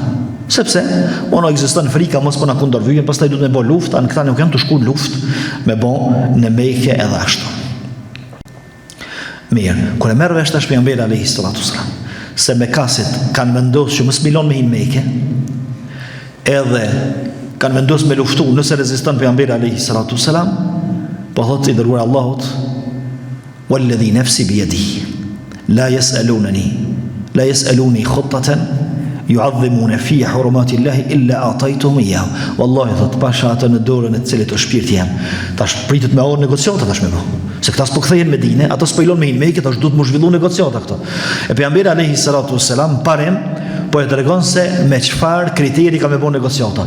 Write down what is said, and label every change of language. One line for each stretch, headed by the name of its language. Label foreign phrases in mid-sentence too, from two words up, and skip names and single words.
Albanian: Sepse ona ekziston frika mos po na kundërvyjen, pastaj duhet me bë luftë, anë këta nuk janë të shku në luftë me bë në Mekë edhe ashtu. Mirë, kur e merr vesh tash pejgamberi
Arabic: عليه الصلاة والسلام
Albanian: se Mekasit kanë vendosur që mos milon me hin Mekë, edhe kanë vendosur me luftu nëse reziston pejgamberi
Arabic: عليه الصلاة والسلام,
Albanian: po thotë i dërguar Allahut,
Arabic: والذي نفسي بيده لا يسألوني خطة يعظمون فيها حرمات الله إلا أعطيتهم إياها.
Albanian: Wallahi thot pasha atë në dorën e cilit o shpirti jam. Tash pritet me orë negociata tash me bë. Se këta s'po kthehen në Medinë, ata s'po ilon me hin Mekë, tash duhet më zhvillu negociata këto. E pejgamberi
Arabic: عليه الصلاة والسلام
Albanian: parem po e tregon se me çfarë kriteri ka me bën negociata.